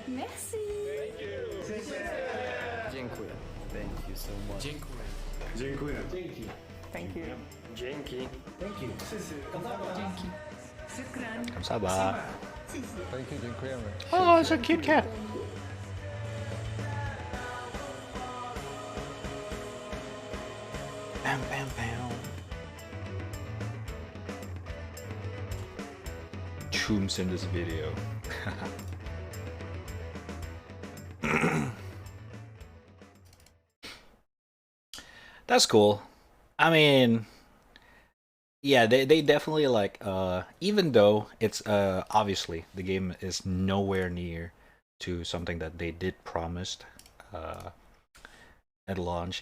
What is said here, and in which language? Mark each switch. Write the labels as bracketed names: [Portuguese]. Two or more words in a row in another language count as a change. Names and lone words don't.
[French] Merci. [English] Dziękuję. Thank you so much. [Polish] Dziękuję. Dziękuję. Dzięki. [English] Thank you. Dzięki. Thank you. [Polish] Dzięki. [Korean] Kamsaba. [English] Thank you. Dziękujemy. Oh, it's a cute cat. Bam, bam, bam. Chooms in this video. That's cool. I mean, yeah, they definitely like even though it's obviously the game is nowhere near to something that they did promised at launch.